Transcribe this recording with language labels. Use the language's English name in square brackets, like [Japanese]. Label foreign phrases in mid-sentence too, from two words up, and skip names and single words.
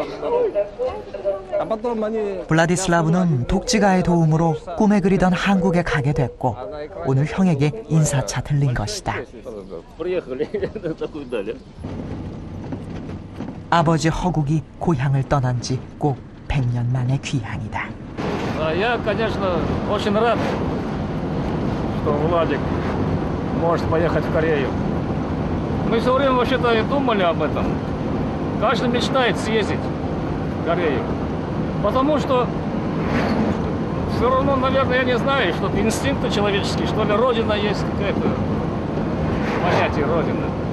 [Korean] 블라디슬라브는 독지가의 도움으로 꿈에 그리던 한국에 가게 됐고 오늘 형에게 인사차 들린 것이다. 아버지 허국이 고향을 떠난 지 꼭 100년 만의 귀향이다. [Russian] Я, конечно, очень рад, что Владик может поехать в Корею. Мы все время вообще-то и думали об этом. Каждый мечтает съездить в Корею. Потому что все равно, наверное, я не знаю, что инстинкты человеческие, что ли, Родина есть какое-то понятие Родина.